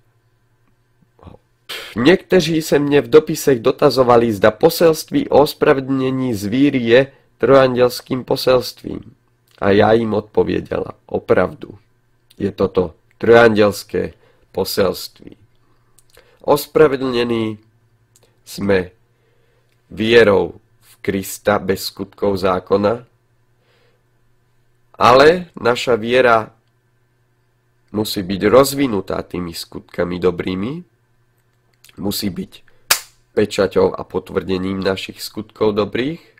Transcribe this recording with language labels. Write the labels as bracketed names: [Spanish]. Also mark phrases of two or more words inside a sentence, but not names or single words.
[Czech] Někteří se mě v dopisech dotazovali, zda poselství o ospravedlnění z víry je trojandělským poselstvím. A já jim odpověděla, opravdu, je toto trojandělské poselství. [Slovak] Ospravedlnění jsme vierou v Krista bez skutkov zákona, ale naša viera musí byť rozvinutá tými skutkami dobrými, musí byť pečaťou a potvrdením našich skutkov dobrých,